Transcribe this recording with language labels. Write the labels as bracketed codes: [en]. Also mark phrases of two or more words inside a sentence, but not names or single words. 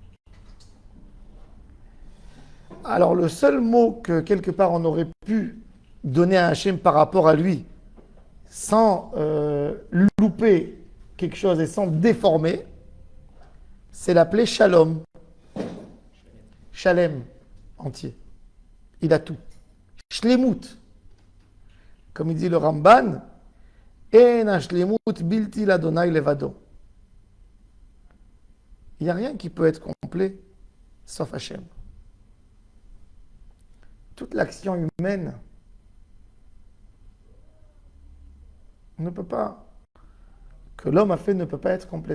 [fr] Alors le seul mot que quelque part on aurait pu donner à Hachem par rapport à lui, sans louper quelque chose et sans déformer, c'est l'appeler Shalom. Shalem, entier. Il a tout. Shlemut. Comme il dit le Ramban, [he] אין שלמות בלתי לה׳ לבדו. [fr] Il n'y a rien qui peut être complet sauf Hachem. Toute l'action humaine ne peut pas, que l'homme a fait ne peut pas être complet.